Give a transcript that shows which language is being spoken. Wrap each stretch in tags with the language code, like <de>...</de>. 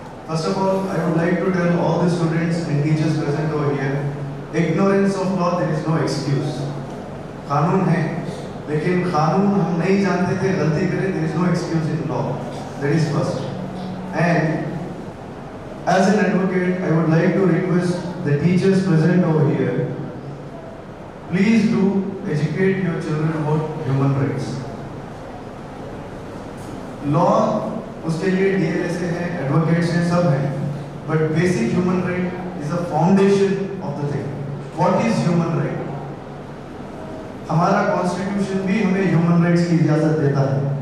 <en>First of all, I would like to tell all the students and teachers present over here, ignorance of law, there is no excuse.</en> <hi>कानून है, लेकिन कानून हम नहीं जानते थे, गलती करें,</hi> <en>there is no excuse in law. That is first. And as an advocate, I would like to request the teachers present over here, please do educate your children about human rights. Law</en> <hi>उसके लिए DLSA है, advocates हैं, सब हैं,</hi> <en>But basic human right is a foundation of the thing. What is human right?</en> <hi>हमारा constitution भी हमें human rights की इजाजत देता है।</hi>